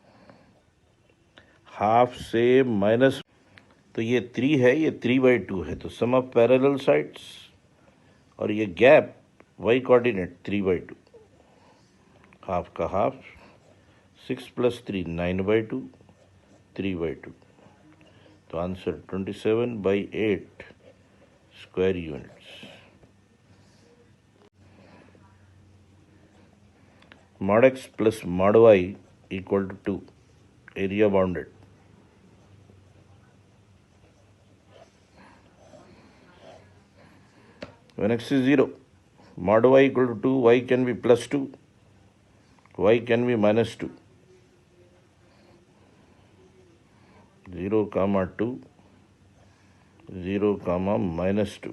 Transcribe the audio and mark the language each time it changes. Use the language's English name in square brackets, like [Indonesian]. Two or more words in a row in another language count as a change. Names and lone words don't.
[Hindi] हाफ से माइनस, तो ये 3 है, ये 3/2 है, तो [English] sum of parallel sides, [Hindi] और ये [English] gap y coordinate [Hindi] 3/2, हाफ का हाफ, 6 + 3 9/2, 3/2। [English] तो answer 27/8 square units. mod x plus mod y equal to 2, area bounded। When x is 0, mod y = 2, y can be +2, y can be -2, 0, 2, 0, -2।